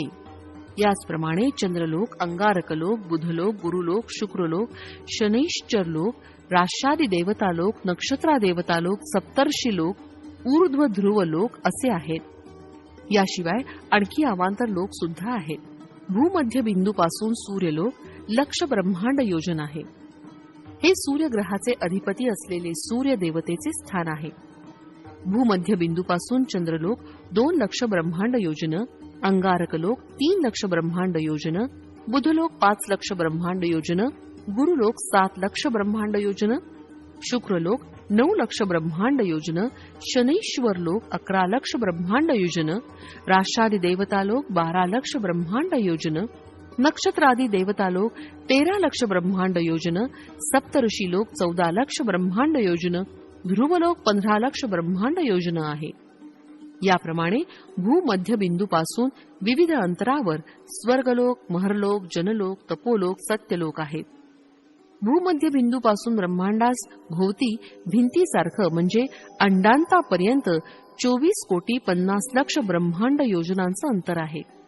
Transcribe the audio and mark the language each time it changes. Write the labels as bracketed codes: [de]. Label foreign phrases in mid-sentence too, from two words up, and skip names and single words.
[mr] याचप्रमाणे चंद्रलोक, अंगारकलोक, बुधलोक, गुरुलोक, शुक्रलोक, शनैश्चरलोक, राष्ट्रादी देवतालोक, नक्षत्रादेवतालोक, सप्तर्षिलोक, ऊर्ध्व ध्रुव लोक असे आहेत. याशिवाय आणखी अवांतर लोक सुद्धा आहेत. भूमध्य बिंदूपासून सूर्यलोक लक्ष ब्रह्मांड योजन आहे. हे सूर्यग्रहाचे अधिपती असलेले सूर्य देवतेचे स्थान आहे. भूमध्य बिंदूपासून चंद्रलोक 2 लक्ष ब्रह्मांड योजन, अंगारकलोक 3 लक्ष ब्रह्मांड योजन, बुधलोक 5 लक्ष ब्रह्मांड योजन, गुरुलोक 7 लक्ष ब्रह्मांड योजन, शुक्रलोक 9 लक्ष ब्रह्मांड योजन, शनैश्वर लोक 11 लक्ष ब्रह्मांड योजन, राष्ट्रादी देवतालोक 12 लक्ष ब्रह्मांड योजन, नक्षत्रादी देवतालोक 13 लक्ष ब्रह्मांड योजन, सप्तऋषी लोक 14 लक्ष ब्रह्मांड योजन, ध्रुवलोक 15 लक्ष ब्रह्मांड योजन आहे. याप्रमाणे भूमध्य बिंदूपासून विविध अंतरावर स्वर्गलोक, महरलोक, जनलोक, तपोलोक, सत्यलोक आहेत. भूमध्य बिंदूपासून ब्रह्मांडास भोवती भिंतीसारखं म्हणजे अंडांतापर्यंत 24 कोटी 50 लक्ष ब्रह्मांड योजनांचं अंतर आहे.